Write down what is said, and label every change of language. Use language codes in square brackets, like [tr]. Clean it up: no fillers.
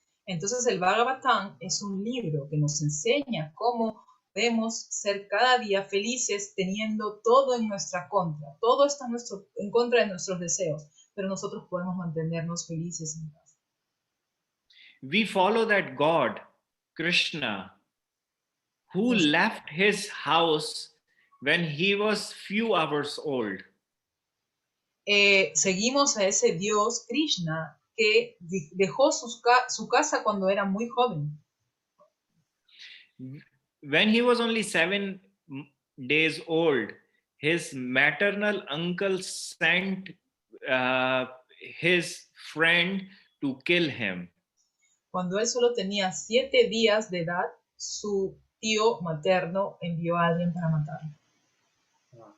[es] Entonces el Bhagavatam es un libro que nos enseña cómo debemos ser cada día felices teniendo todo en nuestra contra. Todo está en contra de nuestros deseos, pero nosotros podemos mantenernos felices en paz. [en] We follow that God, Krishna, who left his house when he was few hours old. [es] Seguimos a ese Dios, Krishna, que dejó su casa cuando era muy joven. [en] When he was only 7 days old, his maternal uncle sent his friend to kill him. [es] Cuando él solo tenía 7 días de edad, su tío materno envió a alguien para matarlo.